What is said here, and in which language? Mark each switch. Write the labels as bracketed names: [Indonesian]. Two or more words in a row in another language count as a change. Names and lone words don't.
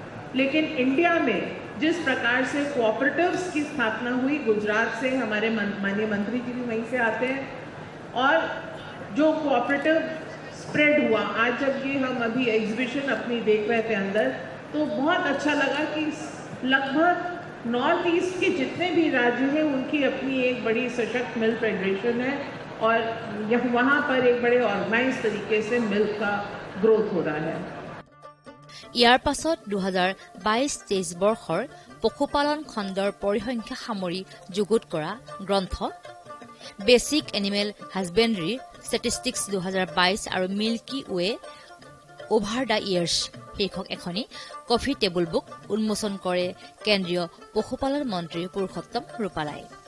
[Hindi] लेकिन इंडिया में जिस प्रकार से कोऑपरेटिव्स की स्थापना हुई, गुजरात से हमारे माननीय मंत्री जी भी वहीं से आते हैं, और जो कोऑपरेटिव स्प्रेड हुआ, आज जब ये हम अभी एग्जीबिशन अपनी देख रहे थे अंदर, तो बहुत अच्छा लगा कि लगभग नॉर्थ ईस्ट के जितने भी राज्य हैं उनकी अपनी एक बड़ी सशक्त [English] milk federation [Hindi] है और वहाँ पर एक बड़े ऑर्गेनाइज तरीके से मिल्क का ग्रोथ हो रहा है। [Assamese] ইয়াৰ পাছত 2022-23 বৰ্ষৰ পশুপালন খণ্ডৰ পৰিসংখ্যা সামৰি যুগুত কৰা গ্ৰন্থ বেচিক এনিমেল হাজবেণ্ডৰী ষ্টেটিষ্টিক্স 2022 আৰু মিল্কি ৱে অভাৰ দ্য ইয়াৰ্ছ শীৰ্ষক এখনি [English] coffee table book [Assamese] উন্মোচন কৰে কেন্দ্ৰীয় পশুপালন মন্ত্ৰী পুৰুষোত্তম ৰূপালাই।